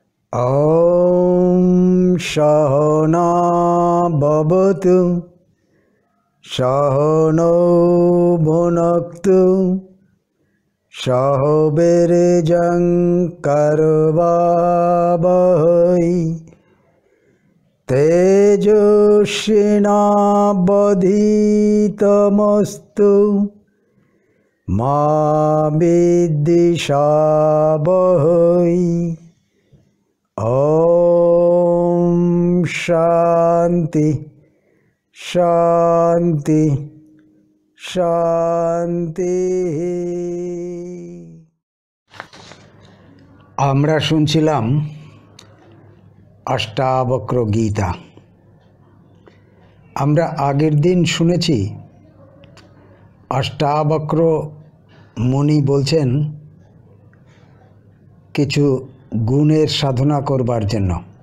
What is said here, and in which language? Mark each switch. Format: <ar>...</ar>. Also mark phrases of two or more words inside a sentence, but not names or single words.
<sa>ॐ सहना भवतु सहनौ भुनक्तु सह वीर्यं करवावहै तेजस्विनावधीतमस्तु मा विद्विषावहै। ओम शांति शांति शांति।</sa> <bn>আমরা শুনছিলাম অষ্টাবক্র গীতা। আমরা আগের দিন শুনেছি অষ্টাবক্র মুনি বলছেন কিছু গুণের সাধনা করবার জন্য।</bn>